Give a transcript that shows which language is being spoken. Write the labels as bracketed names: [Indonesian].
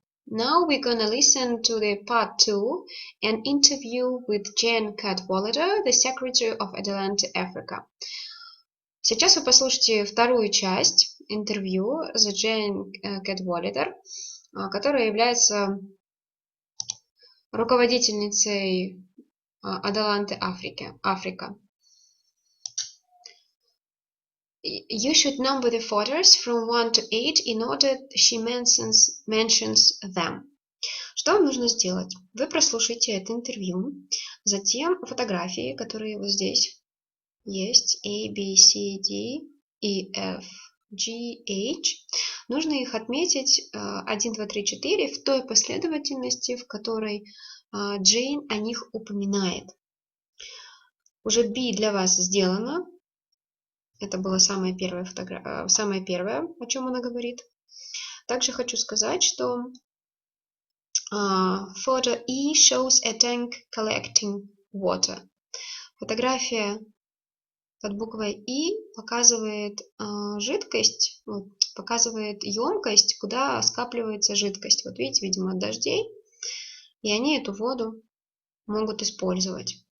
[English] Now we're gonna listen to the part 2, an interview with Jane Cadwallader, the Secretary of Adelante Africa. [Russian] Сейчас вы послушаете вторую часть интервью с Джейн Cadwallader, которая является руководительницей Adelante Africa. [English] You should number the photos from 1 to 8 in order she mentions them. [Russian] Что вам нужно сделать? Вы прослушаете это интервью, затем фотографии, которые вот здесь есть, A, B, C, D, E, F, G, H. Нужно их отметить 1, 2, 3, 4 в той последовательности, в которой Джейн о них упоминает. Уже B для вас сделано. Это было самое первое, о чем она говорит. Также хочу сказать, что [English] photo E shows a tank collecting water. [Russian] Фотография под буквой И показывает жидкость, показывает емкость, куда скапливается жидкость. Вот видите, видимо, от дождей. И они эту воду могут использовать.